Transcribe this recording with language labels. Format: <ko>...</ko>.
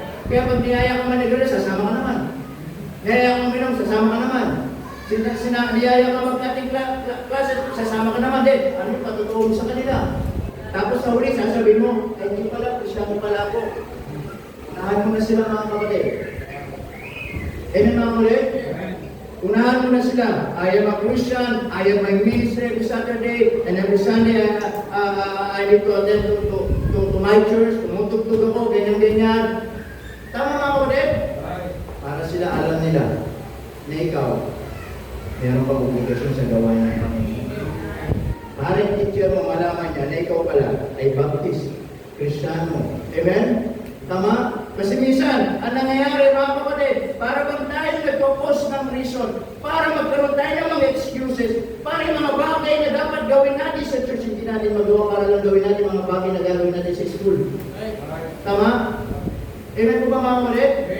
<tl>Kaya pag niyaya ka manigala, sasama ka naman. Niyaya ka uminom, sasama ka naman. Niyaya ka mag-ating klase, sasama ka naman din. Ano yung patutuon sa kanila? Tapos sa huli, sasabihin mo, ay hindi pala, Kristiyano pala ako. Unahan mo na sila mga kapatid. Amen mga kapatid? Unahan mo na sila.</tl> <en>I am a Christian, I am my ministry every Saturday, and every Sunday I need to attend to my church,</en> <tl>tumutugtog ako, ganyan-ganyan. Tama mga kapatid? Para sila alam nila na ikaw, meron pang obligasyon sa gawain ng Panginoon. Para yung teacher mo malaman niya na ikaw pala ay Baptist, Kristiyano. Amen? Tama? Kasi minsan, ang nangyayari mga kapatid, para bang tayo nagpo-post ng reason, para magkaroon tayo ng mga excuses, para yung mga bagay na dapat gawin natin sa church, hindi natin magawa, para lang gawin natin mga bagay na gagawin natin sa school. Tama? Amen po ba mga kapatid?</tl>